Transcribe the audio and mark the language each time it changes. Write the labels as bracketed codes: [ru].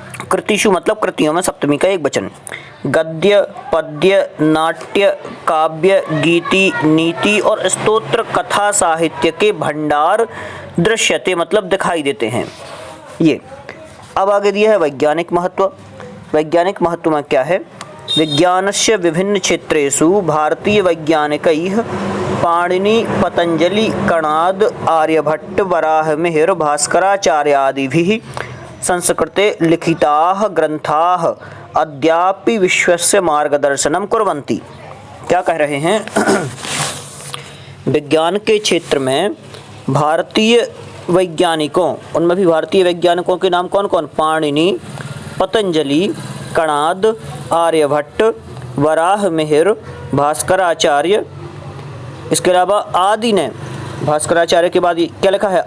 [hi] कृतिषु मतलब कृतियों में सप्तमी का एक वचन। गद्य, पद्य, नाट्य, काव्य, गीति, नीति और स्तोत्र कथा साहित्य के भंडार दृश्यते मतलब दिखाई देते हैं। ये अब आगे दिया है वैज्ञानिक महत्व। वैज्ञानिक महत्व में क्या है? [sa] विज्ञानस्य विभिन्न क्षेत्रेषु भारतीय वैज्ञानिकैः पाणिनि, पतंजलि, कणाद, आर्यभट्ट, वराहमिहिर, भास्कराचार्यादिभिः संस्कृते लिखिताः ग्रंथाः अद्यापि विश्वस्य मार्गदर्शनं कुर्वन्ति। [hi] क्या कह रहे हैं? विज्ञान के क्षेत्र में भारतीय वैज्ञानिकों, उनमें भी भारतीय वैज्ञानिकों के नाम कौन कौन? पाणिनि, पतंजलि, कणाद, आर्यभट्ट, वराहमिहिर, भास्कराचार्य, इसके अलावा आदि ने, भास्कराचार्य के बाद क्या लिखा है?